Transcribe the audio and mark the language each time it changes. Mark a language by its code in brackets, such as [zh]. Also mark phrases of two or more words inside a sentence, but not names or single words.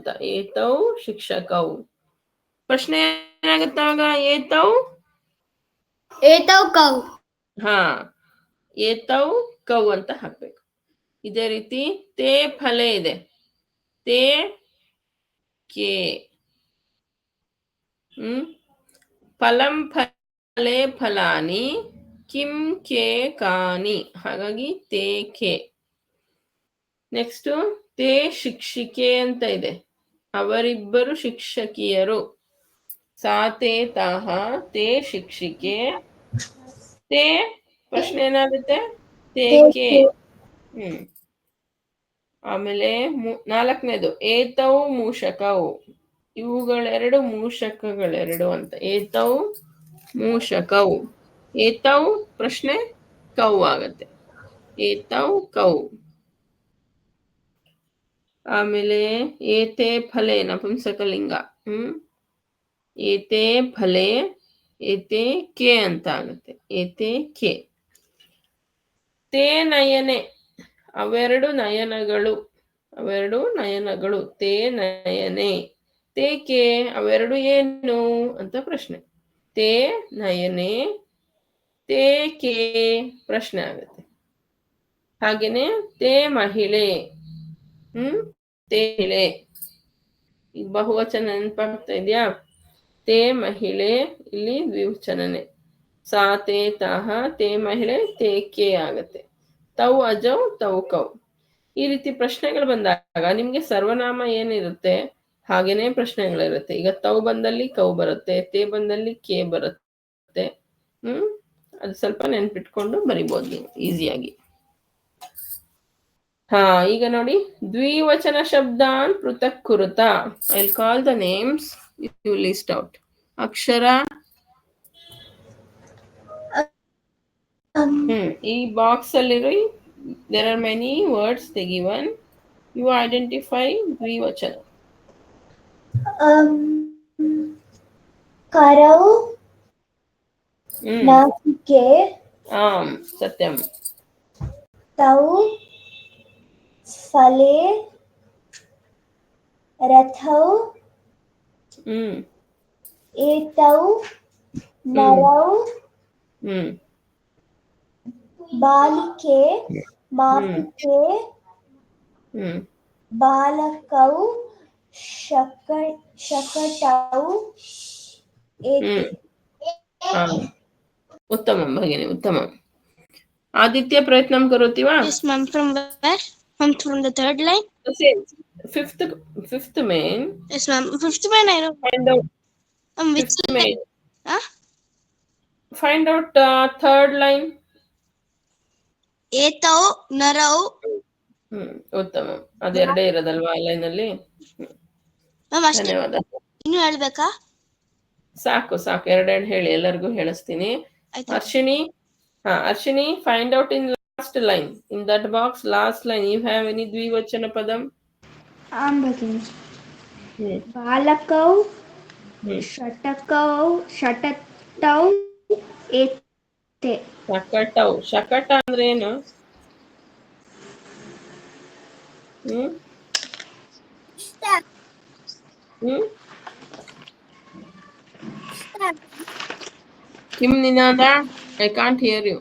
[sa] ಏತೌ ಶಿಕ್ಷಕೌ. [kn] ಪ್ರಶ್ನೆ ಏನಾಗುತ್ತೆ ಅವಾಗ? ಏತೌ ಕೌ. ಹಾ, [sa] ಏತೌ ಕೌ [kn] ಅಂತ ಹಾಕ್ಬೇಕು. ಇದೇ ರೀತಿ [sa] ತೇ ಫಲೆ [kn] ಇದೆ. [sa] ತೇ ಕೆ. ಫಲಂ ಫಲೆ ಫಲಾನಿ, ಕಿಂ ಕೆ ಕಾನಿ. [kn] ಹಾಗಾಗಿ [sa] ತೇ ಕೆ. [kn] ನೆಕ್ಸ್ಟ್ [sa] ತೇ ಶಿಕ್ಷಿಕೆ [kn] ಅಂತ ಇದೆ. ಅವರಿಬ್ಬರು ಶಿಕ್ಷಕಿಯರು. [sa] ಸಾ ತೇ ತಾಹ, ತೇ ಶಿಕ್ಷಿಕೆ. [kn] ತೇ ಪ್ರಶ್ನೆ ಏನಾಗುತ್ತೆ? [sa] ತೇ ಕೆ. [kn] ಆಮೇಲೆ 4ನೇದು [sa] ಏತೌ ಮೂಷಕೌ. [kn] ಇವುಗಳೆರಡು ಮೂಷಕಗಳೆರಡು ಅಂತ. [sa] ಏತೌ ಮೂಷಕೌ. [kn] ಏತೌ ಪ್ರಶ್ನೆ ಕೌ ಆಗತ್ತೆ. [sa] ಏತೌ ಕೌ. [kn] ಆಮೇಲೆ [sa] ಏತೆ ಫಲೆ [kn] ನಪುಂಸಕಲಿಂಗ. [sa] ಏತೆ ಫಲೆ ಏತೆ ಕೆ [kn] ಅಂತ ಆಗುತ್ತೆ. [sa] ಏತೆ ಕೆ. ತೇ ನಯನೆ, [kn] ಅವೆರಡು ನಯನಗಳು. ಅವೆರಡು ನಯನಗಳು. [sa] ತೇ ನಯನೆ. ತೇ ಕೆ, [kn] ಅವೆರಡು ಏನು ಅಂತ ಪ್ರಶ್ನೆ. [sa] ತೇ ನಯನೆ, ತೇ ಕೆ [kn] ಪ್ರಶ್ನೆ ಆಗುತ್ತೆ. [sa] ಹಾಗೇನೆ ತೇ ಮಹಿಳೆ. ತೇ ಮಹಿಳೆ. [kn] ಈಗ ಬಹುವಚನ ನೆನಪಾಗ್ತಾ ಇದೆಯಾ? [sa] ತೇ ಮಹಿಳೆ, [kn] ಇಲ್ಲಿ ದ್ವಿವಚನನೆ. [sa] ಸಾ ತೇ ತಾಹ, ತೇ ಮಹಿಳೆ, ತೇ ಕೆ ಆಗತ್ತೆ. ತೌ ಅಜೌ, ತೌ ಕೌ. [kn] ಈ ರೀತಿ ಪ್ರಶ್ನೆಗಳು ಬಂದಾಗ ನಿಮ್ಗೆ ಸರ್ವನಾಮ ಏನಿರುತ್ತೆ ಹಾಗೇನೆ ಪ್ರಶ್ನೆಗಳಿರುತ್ತೆ. ಈಗ ತೌ ಬಂದಲ್ಲಿ ಕೌ ಬರುತ್ತೆ, ತೇ ಬಂದಲ್ಲಿ ಕೆ ಬರುತ್ತೆ. ಅದು ಸ್ವಲ್ಪ ನೆನ್ಪಿಟ್ಕೊಂಡು ಬರಿಬೋದು ನೀವು ಈಸಿಯಾಗಿ. [sa] ಹಾ, [kn] ಈಗ ನೋಡಿ [sa] ದ್ವಿವಚನ ಶಬ್ದಾನ್ ಪೃಥಕ್ ಕುರುತ. [en] I will call the names, you list out. ಅಕ್ಷರ. [kn] ಈ ಬಾಕ್ಸ್ ಅಲ್ಲಿರೋ [en] there are many words they given. You identify ದ್ವಿವಚನ. [sa] ಕರೌ, ನಾಸಿಕೆ, ಸತ್ಯಂ. ತೌ ಫಲೆ, ರಥೌ, ಏತೌ ನರೌ, ಬಾಲಿಕೆ, ಮಾಪಿಕೆ, ಬಾಲಕೌ, ಶಕಟೌ, ಏತೆ. ಉತ್ತಮ ಭಗಿನಿ, ಉತ್ತಮ. ಆದಿತ್ಯ ಪ್ರಯತ್ನಂ ಕರೋತಿ ವಾ? [en] Yes, ma'am. From where? From the third line? Fifth main. Yes, ma'am. 5th main, I know. Find out. Which line? Huh? Find out third line. [sa] ಏತೌ ನರೌ. [kn] ಉತ್ತಮ. ಅದೆರಡೇ ಇರೋದಲ್ವಾ ಲೈನ್ ಅಲ್ಲಿ? ಧನ್ಯವಾದ. ಇನ್ನು ಹೇಳ್ಬೇಕಾ? ಸಾಕು ಸಾಕು, 2 ಹೇಳಿ, ಎಲ್ಲರಿಗೂ ಹೇಳಿಸ್ತೀನಿ. [en] ಅರ್ಶಿನಿ, find out in line. In that box, last line, you have any [sa] ದ್ವಿವಚನ ಪದಂ? आं भगिनि. Hmm. बालकौ Hmm. षटतौ एते. [kn] ಶಕಟೌ. ಶಕಟ ಅಂದ್ರೆ ಏನು? ಹ್ಮ್ ಹ್ಮ್ ಕಿಮ್ ನಿನಾದ? [en] I can't hear you.